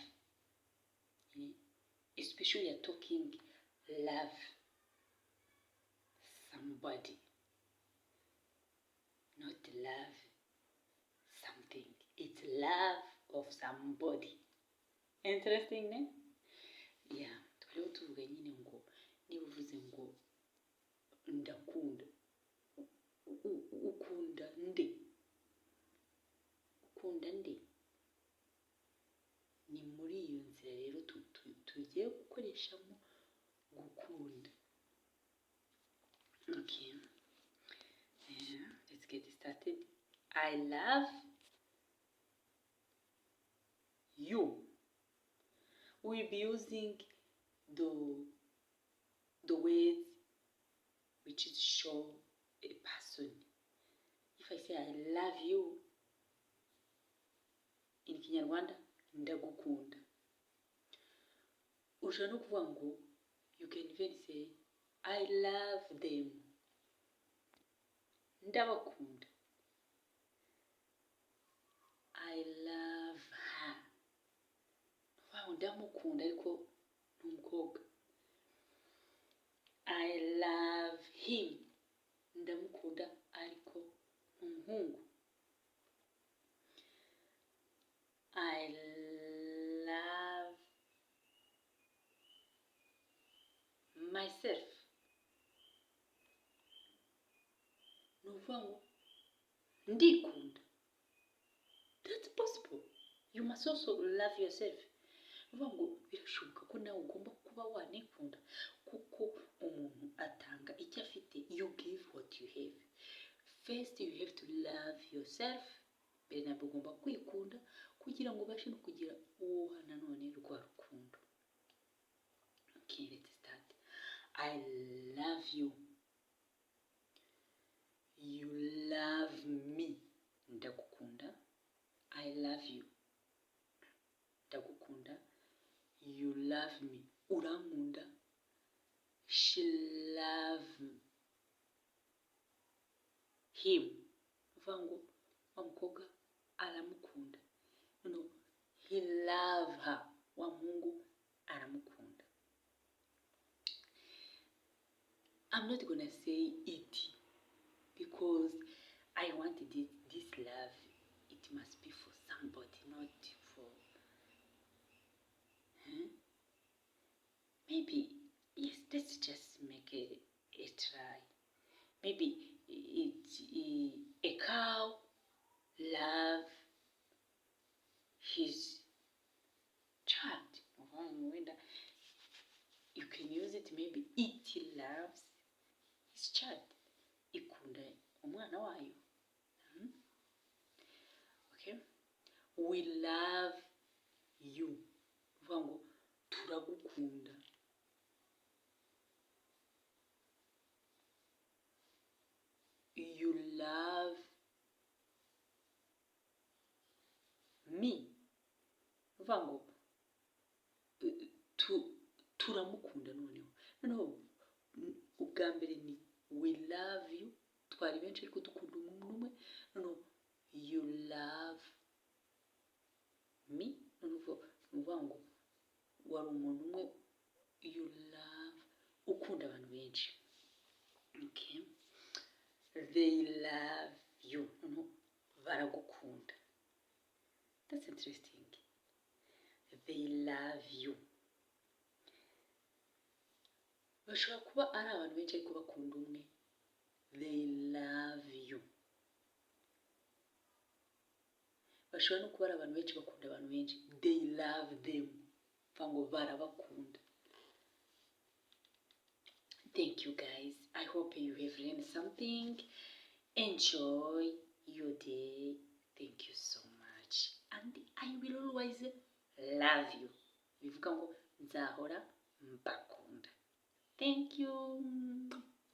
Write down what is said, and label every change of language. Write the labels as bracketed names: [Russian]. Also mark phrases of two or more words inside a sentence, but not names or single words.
[English] Especially you're talking love somebody, not love something. It's love of somebody. Interesting, ne? Yeah, [Kinyarwanda] twariho tuvuga nyine ngo niba uvuze ngo ndakunda, ukunda nde? Ukunda nde? Ni muri iyo nzira rero tugiye gukoreshamo gukunda. [English] Okay, let's get started. I love you. We'll be using the words which is show a person. If I say I love you in Kinyarwanda, ndagukunda. [Kinyarwanda] Ushobora no kuvuga ngo, [English] you can even say I love them, ndabakunda. I love her, [Kinyarwanda] wow, ndamukunda ariko ni umukobwa. [English] I love him, [Kinyarwanda] ndamukunda ariko ni umuhungu. [English] I love myself, [Kinyarwanda] ni ukuvuga ngo ndikunda. [English] That's possible. You must also love yourself. [Kinyarwanda] Ni ukuvuga ngo birashoboka ko nawe ugomba kuba wanikunda, kuko umuntu atanga icyo afite. [English] You give what you have. First you have to love yourself. [Kinyarwanda] Mbere nabwo ugomba kwikunda kugira ngo ubashe no kugira uwo nanone rwa rukundo. [English] Okay, let's start. I love you. You love me. Ndagukunda. I love you. Ndagukunda. You love me. Urankunda. She love him. [Kinyarwanda] Uvuga ngo wa mukobwa aramukunda. [English] No, he love her. [Kinyarwanda] Wa muhungu aramukunda. [English] I'm not gonna say it because I wanted this love. It must be for somebody, not for. Maybe, yes, let's just make a try. Maybe it's a cow love his child. You can use it, maybe it loves his child. [Kinyarwanda] Ikunda umwana wayo. [English] Okay. we love you [Kinyarwanda] uvuga ngo turagukunda. [English] You love me [Kinyarwanda] uvuga ngo turamukunda. noneho ubwa mbere ni [English] we love you, [Kinyarwanda] twari benshi ariko dukunda umuntu umwe. [English] noneho you love me, [Kinyarwanda] noneho uvuga ngo wari umuntu umwe, [English] you love, [Kinyarwanda] ukunda abantu benshi. [English] Okay, they love you, [Kinyarwanda] noneho baragukunda. [English] That's interesting. They love you. [Kinyarwanda] bashobora kuba ari abantu benshi ariko bakunda umwe. [English] They love you. [Kinyarwanda] bashobora no kuba ari abantu benshi bakunda abantu benshi. [English] They love them, [Kinyarwanda] ngo barabakunda. [English] Thank you guys, I hope you have learned something. Enjoy your day. Thank you so much, and I will always love you. [Kinyarwanda] bivuga ngo nzahora mbakunda. [English] Thank you.